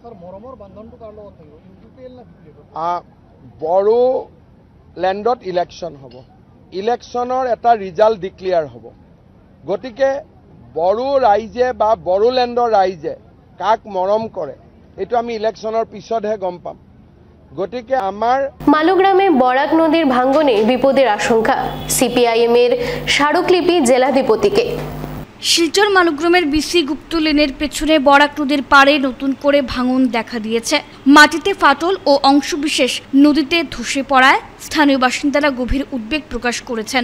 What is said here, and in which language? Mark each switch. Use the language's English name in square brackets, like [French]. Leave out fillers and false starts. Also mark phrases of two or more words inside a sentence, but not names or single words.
[Assamese] বড়োলেণ্ডত ইলেকশ্যন হ'ব, ইলেকশ্যনৰ এটা ৰিজাল্ট ডিক্লেয়াৰ হ'ব। গতিকে বড়ো ৰাইজে বা বড়োলেণ্ডৰ ৰাইজে কাক মৰম কৰে এইটো আমি ইলেকশ্যনৰ পিছতহে গম পাম। গতিকে আমার [Bangla] মালুগ্রামে বরাক নদীর ভাঙ্গনে বিপদের আশঙ্কা, সিপিআইএম এর স্মারকলিপি জেলাধিপতিকে। শিলচর মালুগ্রামের বিসি গুপ্ত লেনের পেছনে বরাক নদীর পাড়ে নতুন করে ভাঙন দেখা দিয়েছে। মাটিতে ফাটল ও অংশবিশেষ নদীতে ধসে পড়ায় স্থানীয় বাসিন্দারা গভীর উদ্বেগ প্রকাশ করেছেন।